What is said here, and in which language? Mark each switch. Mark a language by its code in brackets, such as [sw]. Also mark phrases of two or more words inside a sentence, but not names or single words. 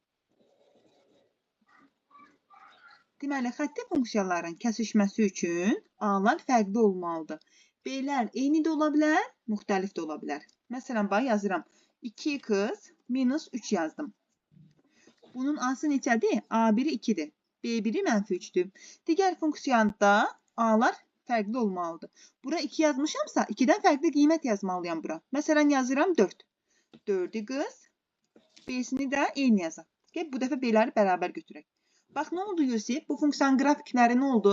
[az] Deməli, xətti funksiyaların kəsişməsi üçün A-lar fərqli olmalıdır. B-lər eyni də ola bilər, müxtəlif də ola bilər. Məsələn, bax, yazıram. 2x minus 3 yazdım. Bunun A-sı neçədir? A1-i 2-dir. B1-i mənfi 3-dür. Digər funksiyada A-lar fərqli olmalıdır. Bura 2 yazmışamsa, 2-dən fərqli qiymət yazmalıyam bura. Məsələn, yazıram 4. 4-ü qız, B-sini də eyni yazaq. Bu dəfə B-ləri bərabər götürək. Bax, nə oldu Yusif? Bu funksiyanın qrafikləri nə oldu?